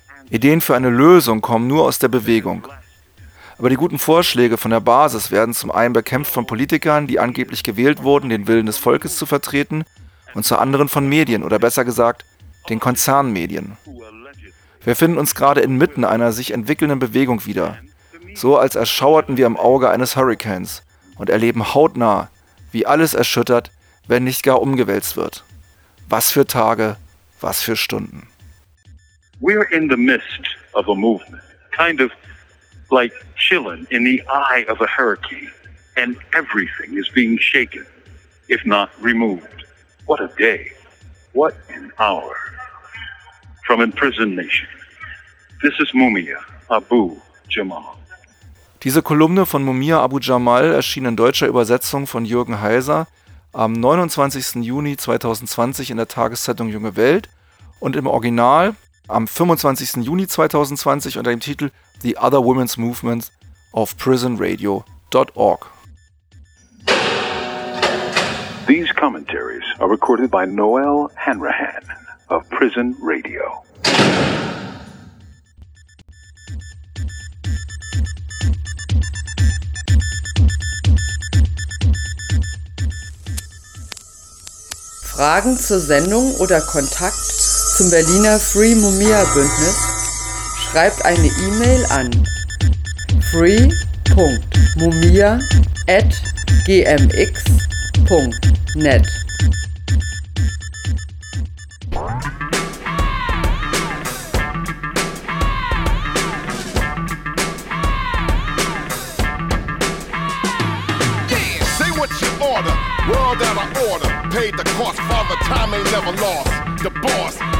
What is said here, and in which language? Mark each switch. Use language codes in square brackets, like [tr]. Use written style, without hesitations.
[de] Ideen für eine Lösung kommen nur aus der Bewegung. Aber die guten Vorschläge von der Basis werden zum einen bekämpft von Politikern, die angeblich gewählt wurden, den Willen des Volkes zu vertreten, und zur anderen von Medien, oder besser gesagt, den Konzernmedien. Wir finden uns gerade inmitten einer sich entwickelnden Bewegung wieder, so als erschauerten wir im Auge eines Hurrikans und erleben hautnah, wie alles erschüttert, wenn nicht gar umgewälzt wird. Was für Tage, was für Stunden. [en] We're in the midst of a movement, kind of like chilling in the eye of a hurricane, and everything is being shaken, if not removed. What a day, what an hour. From imprisoned nation, this is Mumia Abu-Jamal. [de] Diese Kolumne von Mumia Abu-Jamal erschien in deutscher Übersetzung von Jürgen Heiser am 29. Juni 2020 in der Tageszeitung Junge Welt und im Original am 25. Juni 2020 unter dem Titel The Other Women's Movement auf prisonradio.org. [en] These commentaries are recorded by Noel Hanrahan of Prison Radio. [de] Fragen zur Sendung oder Kontakt zum Berliner Free Mumia Bündnis, schreibt eine E-Mail an free.mumia@gmx.net. [en] Yeah, say what you order, world out of order, paid the cost, father time ain't never lost, the boss.